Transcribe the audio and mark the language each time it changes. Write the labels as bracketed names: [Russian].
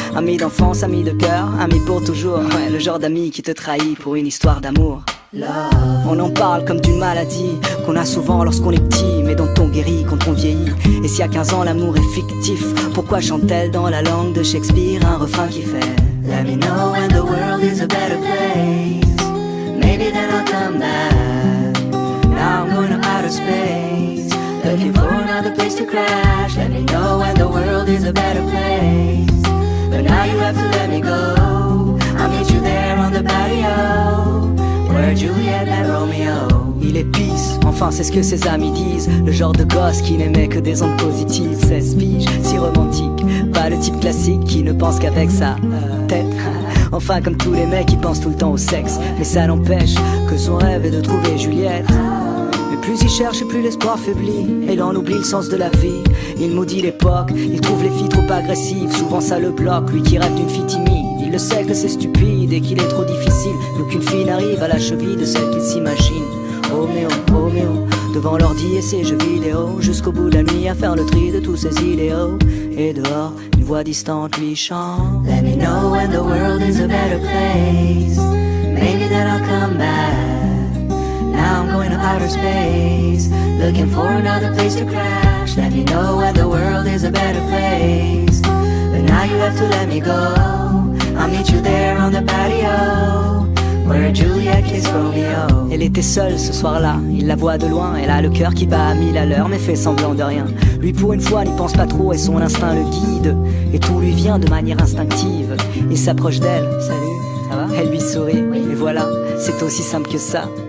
[French] Amie d'enfance, amie de cœur, amie pour toujours. Ouais, le genre d'ami qui te trahit pour une histoire d'amour. On en parle comme d'une maladie qu'on a souvent lorsqu'on est petit, mais dont on guérit quand on vieillit. Et si à 15 ans l'amour est fictif, pourquoi chante-t-elle dans la langue de Shakespeare un refrain qui fait [English] Let me know when the world is a better place. Maybe then I'll come back. Now I'm going to outer space, looking for another place to crash. Let me know when the world is a better place. But now you have to let me go. I'll meet you there on the patio, where Juliet met Romeo. [French] Il est pisse, enfin c'est ce que ses amis disent. Le genre de gosse qui n'aimait que des ondes positives. 16 piges, si romantique, pas le type classique qui ne pense qu'avec sa tête. Enfin comme tous les mecs qui pensent tout le temps au sexe. Mais ça n'empêche que son rêve est de trouver Juliette. Mais plus il cherche et plus l'espoir faiblit, et il en oublie le sens de la vie. Il maudit l'époque, il trouve les filles trop agressives. Souvent ça le bloque, lui qui rêve d'une fille timide. Il le sait que c'est stupide et qu'il est trop difficile, qu'aucune fille n'arrive à la cheville de celle qu'il s'imagine. Roméo, Roméo, devant l'ordi et ses jeux vidéo, jusqu'au bout de la nuit à faire le tri de tous ses idéaux. Et dehors, une voix distante lui chante [English] Let me know when the world is a better place. Maybe then I'll come back. Now I'm going to outer space, looking for another place to crash. Let me know when the world is a better place. But now you have to let me go. I'll meet you there on the patio, where Juliet kissed Romeo. [French] Elle était seule ce soir-là, il la voit de loin. Elle a le cœur qui bat à 1000 à l'heure, mais fait semblant de rien. Lui pour une fois n'y pense pas trop et son instinct le guide. Et tout lui vient de manière instinctive. Il s'approche d'elle, salut, ça va? Elle lui sourit, et voilà, c'est aussi simple que ça.